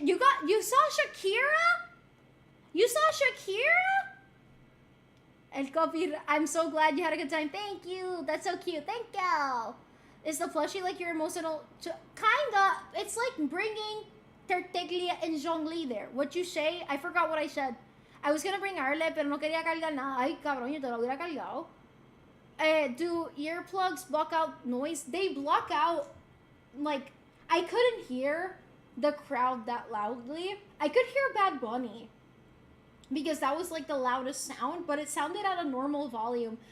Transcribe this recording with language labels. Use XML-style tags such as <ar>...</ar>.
<en>You saw Shakira? You saw Shakira? El copy. I'm so glad you had a good time. Thank you. That's so cute. Thank you. Is the plushie like your emotional? Kinda. It's like bringing Terteglia and Zhongli there. What you say? I forgot what I said. I was gonna bring Arle,</en> <es>pero no quería cargar nada. Ay, cabrón, yo te lo hubiera cargado.</es> <en>Do earplugs block out noise? They block out, like, I couldn't hear the crowd that loudly. I could hear Bad Bunny because that was like the loudest sound, but it sounded at a normal volume.</en>